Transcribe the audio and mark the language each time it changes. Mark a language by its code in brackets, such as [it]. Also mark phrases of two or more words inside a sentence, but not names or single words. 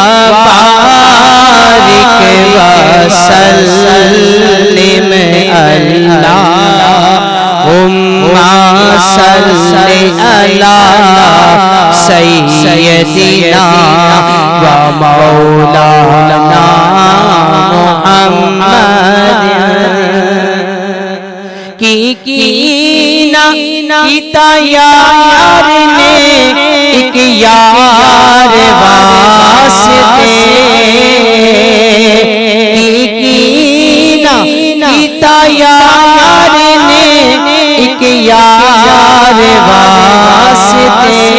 [ar] بارك وسلم اللهم صل على سيدنا ومولانا محمد. [pa] की यार ने एक यार वास्ते कीता यार ने एक यार वास्ते